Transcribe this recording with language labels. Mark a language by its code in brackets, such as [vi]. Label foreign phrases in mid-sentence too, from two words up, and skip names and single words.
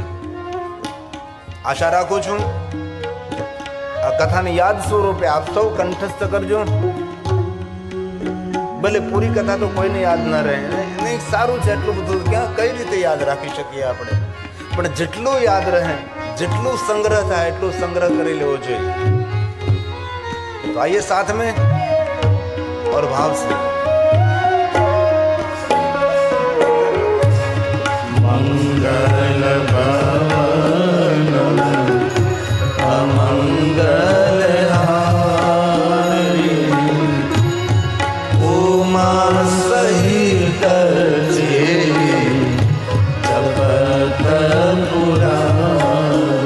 [gu] આશા રાખું છું આ કથાને યાદ સ્વરૂપે આપ સૌ કંઠસ્થ કરજો. ભલે પૂરી કથા તો કોઈને યાદ ન રહે, નહીં સારું છે એટલું બધું ક્યાં કઈ રીતે યાદ રાખી શકીએ આપણે, પણ જેટલું યાદ રહે, જેટલું સંગ્રહ થાય એટલું સંગ્રહ કરી લેવો જોઈએ. [hi] તો આइए साथ में और भाव से मंगल भवन अमंगलहारी उमा सहित जेही जपत पुरारी.